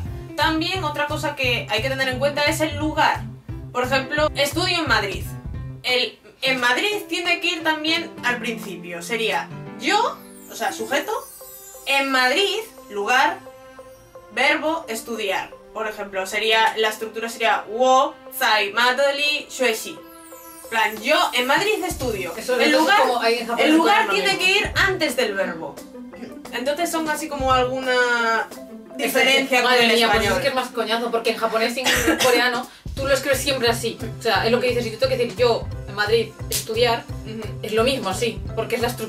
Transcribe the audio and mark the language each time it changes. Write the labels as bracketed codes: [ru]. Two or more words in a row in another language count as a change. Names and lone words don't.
[es] También otra cosa que hay que tener en cuenta es el lugar. Por ejemplo, estudio en Madrid. En Madrid tiene que ir también al principio. Sería yo, o sea, sujeto, en Madrid, lugar, verbo, estudiar. Por ejemplo, la estructura sería [zh] 我在马德里学习. [es] Plan, yo en Madrid estudio. El lugar tiene que ir antes del verbo. Entonces son así como alguna diferencia con el mía, pues español. es que es más coñazo, porque en japonés y en coreano tú lo escribes siempre así. O sea, es lo que dices, si tú tengo que decir yo en Madrid estudiar, es lo mismo así, porque es la estructura así.